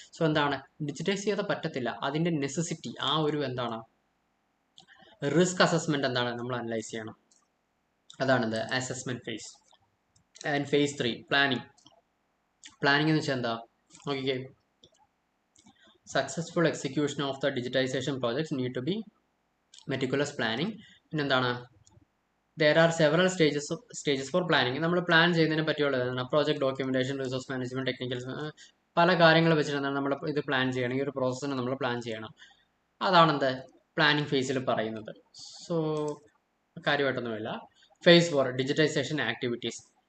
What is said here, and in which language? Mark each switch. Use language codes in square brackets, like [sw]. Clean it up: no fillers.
[ml] So എന്താണ് digitise ചെയ്യാതെ പറ്റത്തില്ല. അതിന്റെ നെസസിറ്റി ആ ഒരു എന്താണ് റിസ്ക് അസസ്മെന്റ് എന്താണ് നമ്മൾ അനലൈസ് ചെയ്യണം. അതാണെന്ത് assessment face. And face 3 planning. Planning എന്ന് വെച്ചാൽ എന്താ നോക്കിക്കേ. [en] Successful execution of the digitisation projects need to be meticulous planning. [ml] പിന്നെന്താണ് [en] there are several stages for planning. [ml] നമ്മൾ പ്ലാൻ ചെയ്യുന്നതിനെ പറ്റിയുള്ളതാണ് project documentation, resource management, technical പല കാര്യങ്ങൾ വെച്ചിട്ടാണ് നമ്മൾ ഇത് പ്ലാൻ ചെയ്യണം. ഈ ഒരു പ്രോസസ്സിനെ നമ്മൾ പ്ലാൻ ചെയ്യണം. അതാണെന്ത് പ്ലാനിങ് ഫേസിൽ പറയുന്നത്. സോ കാര്യമായിട്ടൊന്നുമില്ല. Face 4 digitisation activities.